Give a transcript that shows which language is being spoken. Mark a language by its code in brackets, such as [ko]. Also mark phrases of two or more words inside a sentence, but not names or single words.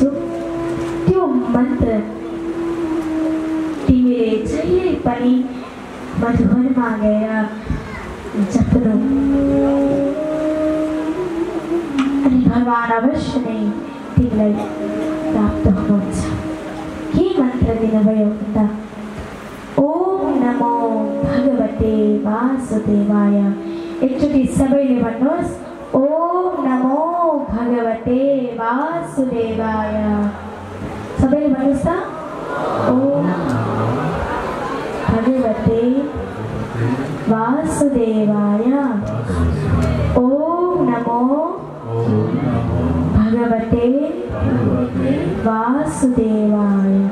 [ne] त्यो मन्त्र तिमीले जहिले पनि मधुवनमा गएर जप्नु अनि भगवान अवश्य नै तिमीलाई प्राप्त हुनुहुन्छ। के मन्त्र दिनुभयो भन्दा, [sa] ओम नमो भगवते वासुदेवाय। [ne] एकचोटि सबैले भन्नुहोस्, [sa] ओम नमो भगवते वासुदेवाय। [ne] सबैले भन्नुहोस् त, [sa] ओम भगवते वासुदेवाय। ओम नमो भगवते वासुदेवाय।